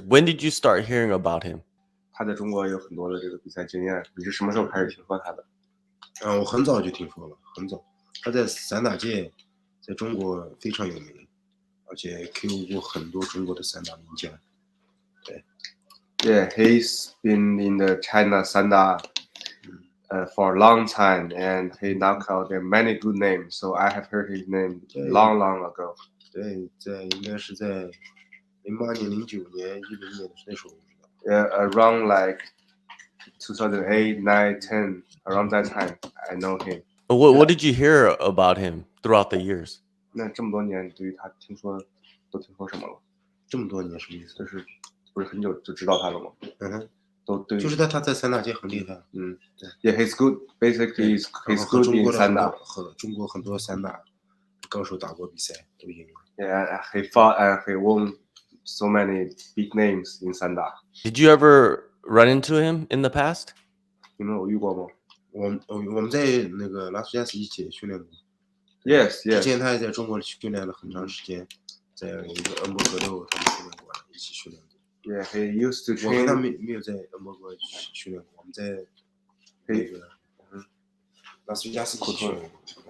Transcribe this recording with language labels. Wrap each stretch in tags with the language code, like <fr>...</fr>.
<en>When did you start hearing about him?</en> <zh>他在中国有很多的这个比赛经验。你是什么时候开始听说他的？我很早就听说了，很早。他在散打界在中国非常有名，而且 KO 过很多中国的散打名将。对。</zh> <en>Yeah, he's been in the China Sanda for a long time, and he knocked out many good names. So I have heard his name long ago.</en> <zh>对，应该是在08年、09年、10年那时候。</zh> <en>Yeah, around like 2008, 9, 10, around that time, I know him. What did you hear about him throughout the years?</en> <zh>那这么多年，对于他都听说什么了？这么多年什么意思？就是不是很久就知道他了吗？都对，就是他在散打界很厉害。</zh> <en>Yeah, he's good. Basically, he's good in 散打。</en> <zh>和中国很多散打高手打过比赛，都赢了。</zh> <en>Yeah, he fought and he won so many big names in 散打。 Did you ever run into him in the past?</en> <zh>你们有遇过吗我们在那个拉斯维加斯一起训练过。</zh> <en>？Yes,</en> <zh>之前</zh> <en>yes.</en> <zh>他也在中国训练了很长时间，在一个恩伯格六他们训练过，一起训练过。</zh> <en>Yeah, he used to</en> <zh>我跟他</zh> <en>train.</en> <zh>没有在恩伯格训练过，我们在那个拉斯维加斯一起训练过。</zh>